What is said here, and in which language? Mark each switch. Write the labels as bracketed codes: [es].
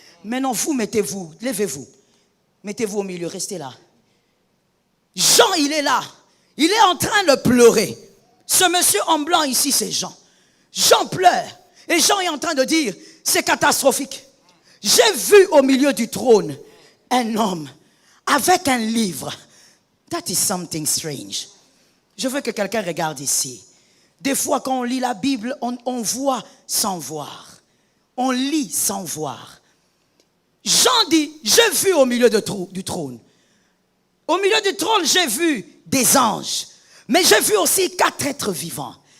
[fr] Maintenant, vous, mettez-vous, levez-vous. Mettez-vous au milieu, restez là. Jean, il est là. Il est en train de pleurer. Ce monsieur en blanc ici, c'est Jean. Jean pleure. Et Jean est en train de dire, c'est catastrophique. J'ai vu au milieu du trône un homme avec un livre. [en] That is something strange. [fr] Je veux que quelqu'un regarde ici. Des fois, quand on lit la Bible, on voit sans voir. On lit sans voir. Jean dit, j'ai vu au milieu du trône. Au milieu du trône, j'ai vu des anges. Mais j'ai vu aussi 4 êtres vivants.